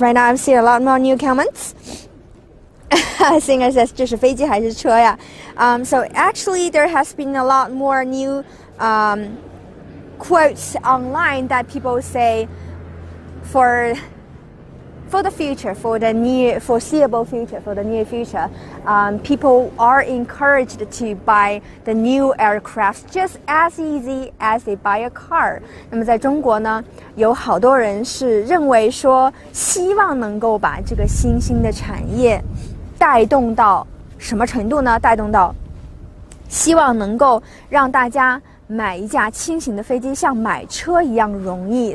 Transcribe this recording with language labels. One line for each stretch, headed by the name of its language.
English: Right now, I'm seeing a lot more new comments. Singer says,
Chinese: 这是飞机还是车呀?
English: So actually, there has been a lot more new quotes online that people say for the future, for the near foreseeable future, for the near future, people are encouraged to buy the new aircraft just as easy as they buy a car.
Chinese: 那么在中国呢，有好多人是认为说，希望能够把这个新兴的产业带动到什么程度呢？带动到希望能够让大家买一架轻型的飞机像买车一样容易。